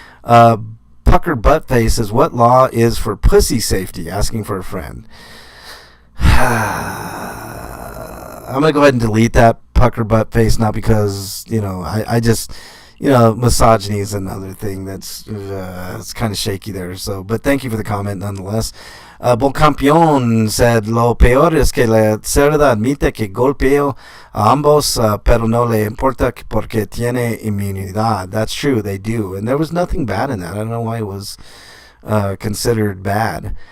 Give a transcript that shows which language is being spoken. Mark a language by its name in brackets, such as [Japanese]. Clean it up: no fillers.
[English] Pucker Buttface says, what law is for pussy safety? Asking for a friend. I'm going to go ahead and delete that, Pucker Buttface, not because, I just, misogyny is another thing that's it's kind of shaky there. So, but thank you for the comment nonetheless. [Spanish] Bolcampeon said, lo peor es que la cerda admite que golpeó a ambos, pero no le importa porque tiene inmunidad. [English] That's true, they do. And there was nothing bad in that. I don't know why it was considered bad.